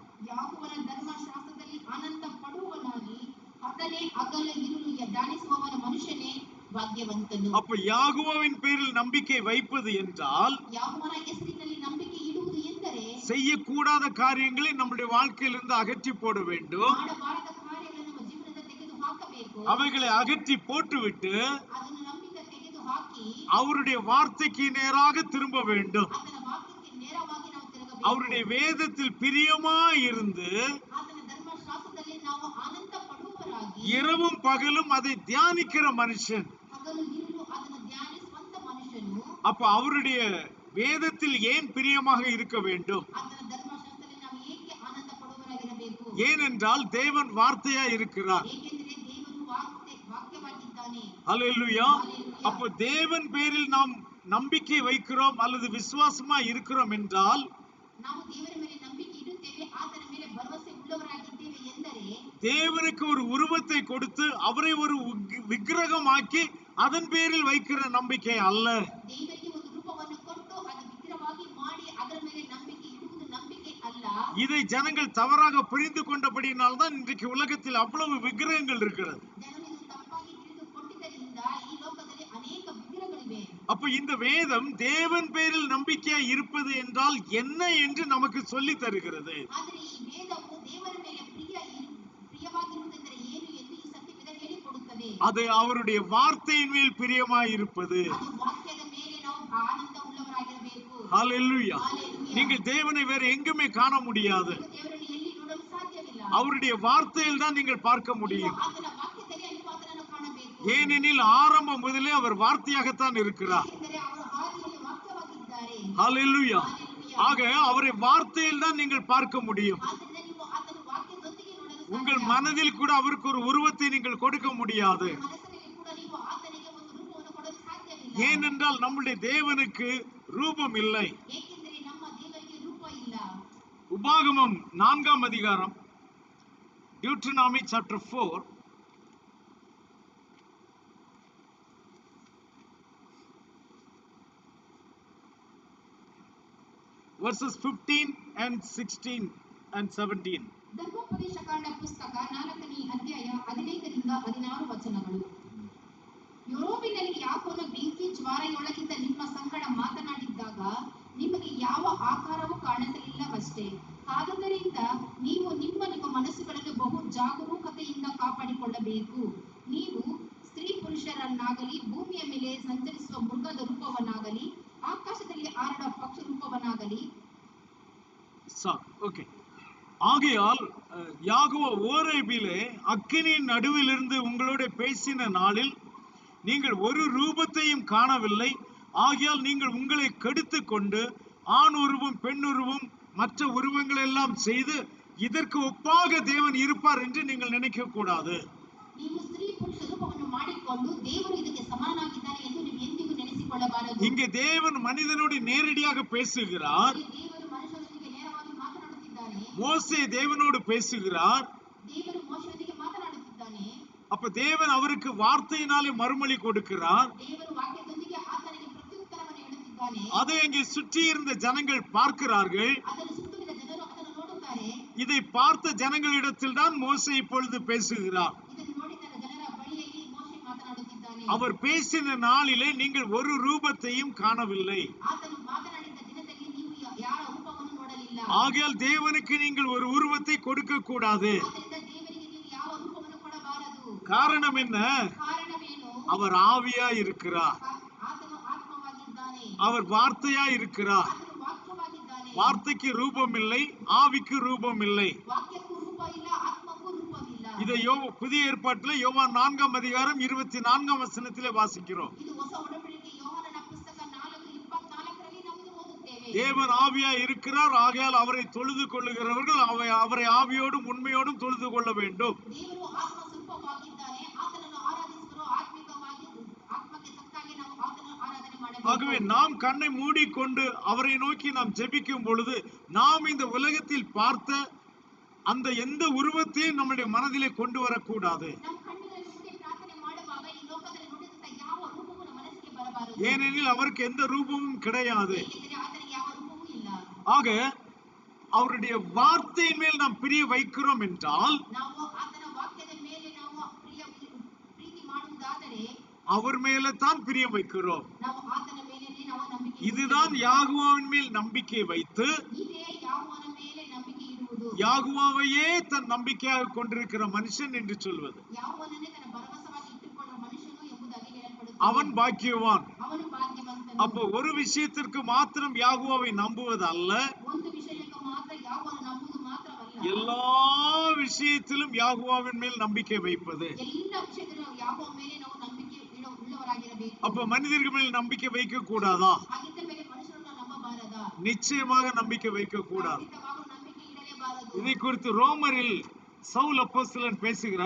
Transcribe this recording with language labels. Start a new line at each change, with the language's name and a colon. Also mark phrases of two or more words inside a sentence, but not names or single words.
Kannada: ಯಾಕೋಬನ ಧರ್ಮಶಾಸ್ತ್ರದಲ್ಲಿ ಆನಂದ ಪಡುವವನಾಗಿ ಅದನ್ನೇ ಹಗಲು ಇರುಳು ಧ್ಯಾನಿಸುವವನ ಮನುಷ್ಯನೇ ಭಾಗ್ಯವಂತನು.
Tamil: அப்ப யாகோவின் பேரில் நம்பிக்கை வைப்பது என்றால்
Kannada: ಯಾಕೋಬನ ಹೆಸರಿನಲ್ಲಿ ನಂಬಿಕೆ ಇಡುವುದು ಎಂದರೆ
Tamil: செய்யக்கூடாத காரியங்களை நம்முடைய வாழ்க்கையிலிருந்து அகற்றி போட வேண்டும்.
Kannada: ಮಾಡಬಾರದ ಕಾರ್ಯಗಳನ್ನು ನಮ್ಮ ಜೀವನದಿಂದ ತೆಗೆದು ಹಾಕಬೇಕು.
Tamil: அவைகளை அகற்றி போட்டுவிட்டு
Kannada: ಅದನ್ನು ನಮ್ಮಿಂದ ತೆಗೆದು ಹಾಕಿ
Tamil: அவருடைய வார்த்தைக்கு நேராக திரும்ப வேண்டும்.
Kannada: ಆತನ ವಾಕ್ಯಕ್ಕೆ ನೇರವಾಗಿ ನಾವು ತಿರುಗಬೇಕು.
Tamil: அவருடைய வேதத்தில் பிரியமாய் இருந்து
Kannada: ಆತನ ಧರ್ಮಶಾಸ್ತ್ರದಲ್ಲಿ ನಾವು ಆನಂದ ಪಡುವವರಾಗಿ
Tamil: இரவும் பகலும் அதை தியானிக்கிற மனுஷன்.
Kannada: ಹಗಲು ಇರುಳು ಅದನ್ನು ಧ್ಯಾನಿಸುವಂತ ಮನುಷ್ಯನು.
Tamil: அப்ப அவருடைய வேதத்தில் ஏன் பிரியமாக இருக்க வேண்டும்?
Kannada: ಆತನ ಧರ್ಮಶಾಸ್ತ್ರದಲ್ಲಿ ನಾವು ಏಕೆ ಆನಂದ ಪಡುವವರಾಗಿರಬೇಕು?
Tamil: ஏனென்றால் தேவன் வார்த்தையா இருக்கிறார்.
Kannada: ಏಕೆಂದರೆ ದೇವರು ವಾಕ್ಯವಾಗಿದ್ದಾನೆ.
Tamil: அல்லேலூயா. அப்ப தேவன் பேரில் நாம் நம்பிக்கை வைக்கிறோம் அல்லது விசுவாசமா இருக்கிறோம் என்றால்
Kannada: ನಾವು ದೇವರ ಮೇಲೆ ನಂಬಿಕೆ ಇಡುತ್ತೇವೆ, ಆತನ ಮೇಲೆ ಭರವಸೆ ಉಳ್ಳವರಾಗಿದ್ದೇವೆ ಎಂದರೆ
Tamil: தேவனுக்கு ஒரு உருவத்தை கொடுத்து அவரை ஒரு விக்கிரகமாக்கி அதன் பேரில் வைக்கிற நம்பிக்கை அல்ல.
Kannada: ದೇವರಿಗೆ ಒಂದು ರೂಪವನ್ನು ಕೊಟ್ಟು ಅದು ವಿಗ್ರಹವಾಗಿ ಮಾಡಿ ಅದರ ಮೇಲೆ ನಂಬಿಕೆ ಇಡುವುದು ನಂಬಿಕೆ ಅಲ್ಲ.
Tamil: இதை ஜனங்கள் தவறாக புரிந்து கொண்டபடியினால் தான் இன்றைக்கு உலகத்தில் அவ்வளவு விக்கிரகங்கள் இருக்கிறது.
Kannada: ಜನರು ಇದು ತಪ್ಪಾಗಿ ತಿಳಿದುಕೊಂಡಿದ್ದರಿಂದ ಈ ಲೋಕದಲ್ಲಿ ಅನೇಕ ವಿಗ್ರಹಗಳಿವೆ.
Tamil: அப்ப இந்த வேதம் தேவன் பேரில் நம்பிக்கையா இருப்பது என்றால் என்ன என்று நமக்கு சொல்லி தருகிறது.
Kannada: ಆದರೆ ಈ ವೇದವು ದೇವರ ಮೇಲೆ ಪ್ರಿಯವಾಗಿರುವುದೆಂದರೆ ಏನು ಎಂದು ಈ ಸತ್ಯವೇದ ಹೇಳಿಕೊಡುತ್ತದೆ.
Tamil: அது அவருடைய வார்த்தையின் மேல் பிரியமாய் இருப்பது.
Kannada: ಅದು ವಾಕ್ಯದ ಮೇಲೆ ನಾವು ಆನಂದ ಉಳ್ಳವರಾಗಿರಬೇಕು.
Tamil: ஹல்லேலூயா. ஹல்லேலூயா. நீங்கள் தேவனை வேற எங்குமே காண முடியாது.
Kannada: ದೇವರನ್ನು ಎಲ್ಲಿ ನೋಡಲು ಸಾಧ್ಯವಿಲ್ಲ.
Tamil: அவருடைய வார்த்தையில் தான் நீங்கள் பார்க்க முடியும்.
Kannada: ಆತನ ವಾಕ್ಯದಲ್ಲಿ ನೀವು ಆತನನ್ನು ಕಾಣಬೇಕು.
Tamil: ஏனெனில் ஆரம்பம் முதலே அவர் வார்த்தையாகத்தான் இருக்கிறார்.
Kannada: ಏಕೆಂದರೆ ಅವರು ಆದಿಯಲ್ಲಿ ವಾಕ್ಯವಾಗಿದ್ದಾರೆ.
Tamil: ஹல்லேலூயா. ஹல்லேலூயா. ஆக அவரை வார்த்தையில் தான் நீங்கள் பார்க்க முடியும்.
Kannada: ಆದ್ದರಿಂದ ನೀವು ಆತನ ವಾಕ್ಯದೊಂದಿಗೆ ನೋಡಲು
Tamil: உங்கள்
Kannada: ಸಾಧ್ಯ.
Tamil: மனதில் கூட அவருக்கு ஒரு உருவத்தை நீங்கள் கொடுக்க முடியாது.
Kannada: ಮನಸ್ಸಿನಲ್ಲಿ ಕೂಡ ನೀವು ಆತನಿಗೆ ಒಂದು ರೂಪವನ್ನು ಕೊಡಲು ಸಾಧ್ಯವಿಲ್ಲ.
Tamil: ஏனென்றால் நம்முடைய தேவனுக்கு ரூபம் இல்லை.
Kannada: ಏಕೆಂದರೆ ನಮ್ಮ ದೇವರಿಗೆ ರೂಪ ಇಲ್ಲ.
Tamil: உபாகமம் 4ஆம் அதிகாரம்
English: Deuteronomy chapter 4 verses 15 and 16 and 17.
Kannada: ಧರ್ಮೋಪದೇಶಕಾಂಡ ಪುಸ್ತಕ 4ನೇ ಅಧ್ಯಾಯ 15ರಿಂದ 16 ವಚನಗಳು. ಯೂರೋಪಿನಲ್ಲಿ ಯಾಕೋನ ಬೆಂಕಿ ಜ್ವಾಲೆಯೊಳಗಿಂದ ನಿಮ್ಮ ಸಂಗಡ ಮಾತನಾಡಿದ್ದಾಗ ನಿಮಗೆ ಯಾವ ಆಕಾರವೂ ಕಾಣಿಸಲಿಲ್ಲವಷ್ಟೇ. ಆದುದರಿಂದ ನೀವು ನಿಮ್ಮ ಮನಸ್ಸುಗಳನ್ನು ಬಹು ಜಾಗರೂಕತೆಯಿಂದ ಕಾಪಾಡಿಕೊಳ್ಳಬೇಕು. ನೀವು ಸ್ತ್ರೀ ಪುರುಷರನ್ನಾಗಲಿ ಭೂಮಿಯ ಮೇಲೆ ಸಂಚರಿಸುವ ಮೃಗದ ರೂಪವನ್ನಾಗಲಿ ಆಕಾಶದಲ್ಲಿ ಹಾರಾಡುವ ಪಕ್ಷಿ ರೂಪವನ್ನಾಗಲಿ
Tamil: ஓகே. ஆகையால் யாகோவா ஓரேபிலே அக்கினியின் நடுவிலிருந்து உங்களோட பேசின நாளில் நீங்கள் ஒரு ரூபத்தையும் காணவில்லை. ஆகையால் நீங்கள் உங்களை கெடுத்துக் கொண்டு ஆண் உருவம் பெண் உருவம் மற்ற உருவங்கள் எல்லாம் செய்து இதற்கு ஒப்பாக தேவன் இருப்பார் என்று நீங்கள் நினைக்க கூடாது.
Kannada: ನೀವು ಸ್ತ್ರೀ ಪುರುಷ ರೂಪವನ್ನು ಮಾಡಿಕೊಂಡು ದೇವರು ಇದಕ್ಕೆ ಸಮಾನನಾಗಿದ್ದಾನೆ ಎಂದು ನೀವು ಎಂದಿಗೂ ನೆನೆಸಿಕೊಳ್ಳಬಾರದು.
Tamil: இங்கே தேவன் மனிதனோடு நேரடியாக பேசுகிறார்.
Kannada: ದೇವರು ಮನುಷ್ಯನೊಂದಿಗೆ ನೇರವಾಗಿ ಮಾತನಾಡುತ್ತಿದ್ದಾನೆ.
Tamil: மோசே தேவனோடு பேசுகிறார்.
Kannada: ದೇವರು ಮೋಶೆಯೊಂದಿಗೆ ಮಾತನಾಡುತ್ತಿದ್ದಾನೆ.
Tamil: அப்ப தேவன் அவருக்கு வார்த்தையினாலே மறுமொழி கொடுக்கிறார்.
Kannada: ದೇವರು ವಾಕ್ಯದೊಂದಿಗೆ ಆತನಿಗೆ ಪ್ರತ್ಯುತ್ತರವನ್ನು ಹೇಳುತ್ತಿದ್ದಾನೆ.
Tamil: அதை இங்கே சுற்றி இருந்த ஜனங்கள் பார்க்கிறார்கள்.
Kannada: ಅದನ್ನು ಸುತ್ತಲಿದ ಜನರು ಅದನ್ನು ನೋಡುತ್ತಾರೆ.
Tamil: இதை பார்த்த ஜனங்களிடத்தில் தான் மோசே இப்பொழுது பேசுகிறார்.
Kannada: ಇದನ್ನು ನೋಡಿದ ಜನರ ಬಳಿಯಲ್ಲಿ ಮೋಶೆ ಮಾತನಾಡುತ್ತಿದ್ದಾನೆ.
Tamil: அவர் பேசின நாளிலே நீங்கள் ஒரு ரூபத்தையும் காணவில்லை.
Kannada: ಆತನು ಮಾತನಾಡಿದ ದಿನದಲ್ಲಿ ನೀವು ಯಾರ ರೂಪವನ್ನು ನೋಡಲಿಲ್ಲ.
Tamil: ஆகையால் தேவனுக்கு நீங்கள் ஒரு உருவத்தை கொடுக்க கூடாது.
Kannada: ಆದ್ದರಿಂದ ದೇವರಿಗೆ ನೀವು ಯಾವ ರೂಪವನ್ನು ಕೊಡಬಾರದು.
Tamil: காரணம் என்ன?
Kannada: ಕಾರಣವೇನು?
Tamil: அவர் ஆவியா இருக்கிறார்.
Kannada: ಆತನು ಆತ್ಮವಾಗಿದ್ದಾನೆ.
Tamil: அவர் வார்த்தையா இருக்கிறார்.
Kannada: ಆತನು ವಾಕ್ಯವಾಗಿದ್ದಾನೆ.
Tamil: வார்த்தைக்கு ரூபம் இல்லை, ஆவிக்கு ரூபம் இல்லை.
Kannada: ವಾಕ್ಯಕ್ಕೂ ರೂಪ ಇಲ್ಲ, ಆತ್ಮಕ್ಕೂ ರೂಪವಿಲ್ಲ.
Tamil: இதை புதிய ஏற்பாட்டிலே யோவான் 4ஆம் அதிகாரம் 24ஆம் வசனத்திலே வாசிக்கிறோம்.
Kannada: ಇದು ಹೊಸ ಒಡಂಬಡಿಕೆ ಯೋಹಾನನ ಪುಸ್ತಕ 4:24ರಲ್ಲಿ ನಾವು ಓದುತ್ತೇವೆ.
Tamil: தேவன் ஆவியா இருக்கிறார், ஆகையால் அவரை தொழுது கொள்ளுகிறவர்கள் அவரை ஆவியோடும் உண்மையோடும் தொழுது கொள்ள வேண்டும்.
Kannada: ದೇವರು ಆತ್ಮ ಸ್ವರೂಪವಾಗಿದ್ದಾನೆ, ಆತನನ್ನು ಆರಾಧಿಸುವರು ಆತ್ಮಿಕವಾಗಿ ಆತ್ಮಕ್ಕೆ ತಕ್ಕಾಗೆ ನಾವು ಆತನನ್ನು ಆರಾಧನೆ ಮಾಡಬೇಕು.
Tamil: ஆகவே நாம் கண்ணை மூடிக்கொண்டு அவரை நோக்கி நாம் ஜெபிக்கும் பொழுது நாம் இந்த உலகத்தில் பார்த்த அந்த எந்த உருவத்தையும் நம்முடைய மனதிலே கொண்டு வரக்கூடாது.
Kannada: ನಮ್ಮ ಕಣ್ಣುಗಳನ್ನು ಮುಚ್ಚಿ ಪ್ರಾರ್ಥನೆ ಮಾಡುವಾಗ ಈ ಲೋಕದಲ್ಲಿ ನೋಡಿದಂತ ಯಾವ ರೂಪವೂ ನಮ್ಮ ಮನಸ್ಸಿಗೆ ಬರಬಾರದು.
Tamil: ஏனெனில் அவருக்கு எந்த ரூபமும் கிடையாது.
Kannada: ಏಕೆಂದರೆ ಆತನಿಗೆ ಯಾವ ರೂಪವೂ ಇಲ್ಲ.
Tamil: ஆக அவருடைய வார்த்தையின் மேல் நாம் பிரிய வைக்கிறோம் என்றால்,
Kannada: ನಾವು ಆತನ ವಾಕ್ಯದ ಮೇಲೆ ನಾವು ಪ್ರೀತಿ ಮಾಡುವುದಾದರೆ
Tamil: அவர் மேல தான் பிரியம் வைக்கிறோம்.
Kannada: ನಾವು ಆತನ ಮೇಲೆ ನಾವು ನಂಬಿಕೆ
Tamil: இதுதான் யாகுவாவின் மேல் நம்பிக்கை வைத்து
Kannada: ಇದೇ ಯಾವನ ಮೇಲೆ ನಂಬಿಕೆ ಇಡುವುದು,
Tamil: யாகுவாவையே தன் நம்பிக்கையாக கொண்டிருக்கிற மனுஷன் என்று சொல்வது.
Kannada: ಯಾವನನ್ನೇ ತನ್ನ ಭರವಸವಾಗಿ ಇಟ್ಟುಕೊಳ್ಳುವ ಮನುಷ್ಯನು ಎಂಬುದಾಗಿ ಹೇಳಲ್ಪಡುತ್ತದೆ.
Tamil: அவன் பாக்கியவான்.
Kannada: ಅವನು ಭಾಗ್ಯವಂತನು.
Tamil: அப்போ ஒரு விஷயத்திற்கு மாத்திரம் யாகுவாவை நம்புவது அல்ல,
Kannada: ಒಂದು ವಿಷಯಕ್ಕೆ ಮಾತ್ರ ಯಾವನು ನಂಬುವುದು ಮಾತ್ರವಲ್ಲ,
Tamil: எல்லா விஷயத்திலும் யாகுவாவின் மேல் நம்பிக்கை வைப்பது.
Kannada: ಎಲ್ಲ ವಿಷಯದಲ್ಲೂ ಯಾವನ ಮೇಲೆ ನಾವು ನಂಬಿಕೆ உள்ளவರಾಗಿರಬೇಕು.
Tamil: அப்ப மனிதர்கள் மேல் நம்பிக்கை வைக்க கூடாதா?
Kannada: ಹಾಗಿದ್ದ ಮೇಲೆ ಮನುಷ್ಯರನ್ನು ನಂಬಬಾರದಾ?
Tamil: நிச்சயமாக நம்பிக்கை வைக்க கூடாது.
Kannada: ಖಂಡಿತವಾಗಲೂ ನಂಬಿಕೆ ಇಡಲೇಬಾರದು.
Tamil: இதை குறித்து ரோமரில் சவுல் அப்போஸ்தலன் பேசுகிறார்.